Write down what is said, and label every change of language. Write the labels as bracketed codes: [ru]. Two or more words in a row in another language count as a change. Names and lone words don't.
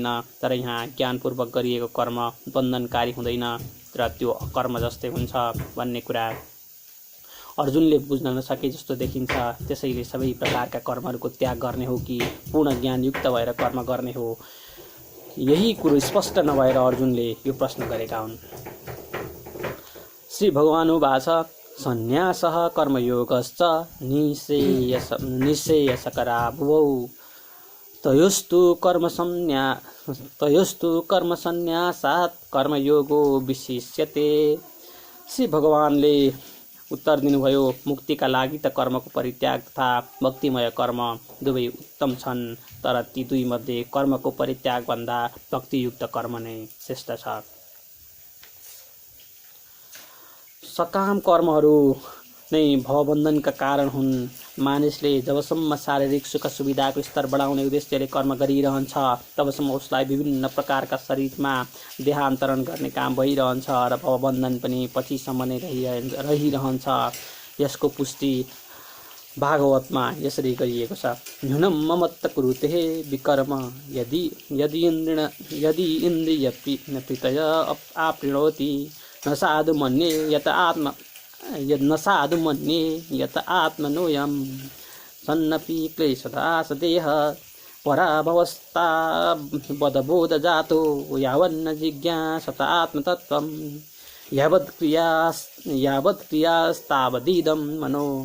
[ne] तर यहाँ ज्ञानपूर्वक गरिएको कर्म बन्धनकारी हुँदैन र त्यो अकर्म जस्तै हुन्छ भन्ने कुरा अर्जुनले बुझ्न नसके जस्तो देखिन्छ। त्यसैले सबै प्रकारका कर्महरूको त्याग गर्ने हो कि पूर्ण ज्ञानयुक्त भएर कर्म गर्ने हो, यही कुरो स्पष्ट नभएर अर्जुनले यो प्रश्न गरेका हुन्। [sa] श्री भगवानुवाच सन्न्यासः कर्मयोगश्च निःश्रेयसकरा भुवौ तयोस्तु कर्मसन्न्यासात् कर्मयोगो विशिष्यते। [ne] श्री भगवानले उत्तर दिनुभयो, मुक्तिका लागि त कर्मको परित्याग तथा भक्तिमय कर्म दुवै उत्तम छन्, तर ती दुई मध्ये कर्मको परित्यागभन्दा भक्तियुक्त कर्म नै श्रेष्ठ छ। सकाम कर्महरू नै भवबन्धनका कारण हुन्। मानिसले जबसम्म शारीरिक सुख सुविधाको स्तर बढाउने उद्देश्यले कर्म गरिरहन्छ तबसम्म उसलाई विभिन्न प्रकारका शरीरमा देहान्तरण गर्ने काम भइरहन्छ र भवबन्धन पनि पछिसम्म नै रहिरहन्छ। यसको पुष्टि भागवतमा यसरी गरिएको छ। [sa] न्यूनं ममत्त कुरुते विकर्म यदि इन्द्रियप्रीतय आपृणोति न साधु मन्ये यत आत्मनोऽयं सन्नपि क्लेशदा सदेह पराभवस्ता बदबोधजातो यावन्न जिज्ञासत आत्मतत्त्वं यावत् क्रियास्तावदिदं मनो